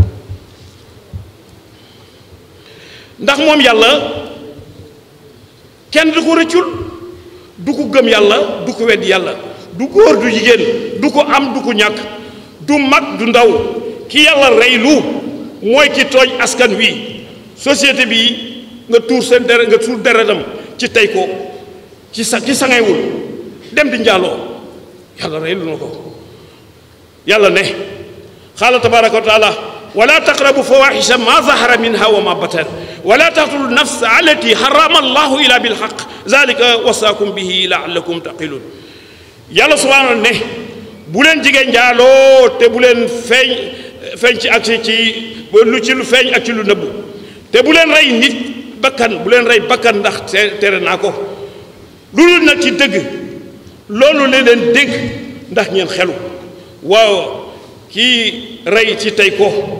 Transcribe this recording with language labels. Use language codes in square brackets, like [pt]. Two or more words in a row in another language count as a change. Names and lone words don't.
[wo] ndax moom yàlla kenn du ko rëccul du ko gëm yàlla du ko wedd yàlla du góor du jigéen du ko am du ko ñàkk du mag du ndaw ki yàlla reylu mooy ki tooñ askan wi société bi nga tuur seen deret nga tuur deretam ci tey ko ci sangewul dem di njaaloo yàlla reylu na ko yàlla [ar] ne قال تبارك وتعالى ولا تقربوا الفواحش ما ظهر منها وما بطن ولا تقتلوا النفس التي حرم الله إلا بالحق ذلك وصاكم به لعلكم تعقلون [wo] yàlla subhaanahu ne bu leen jigéen njaaloo te bu leen feeñ ci ak ci lu feeñ ak ci lu nëbbu te bu leen rey nit bakkan bu leen rey bakkan ndax tere naa ko lu dul nag ci dëgg loolu leen dégg ndax ngeen xelu waaw kii rey ci tey ko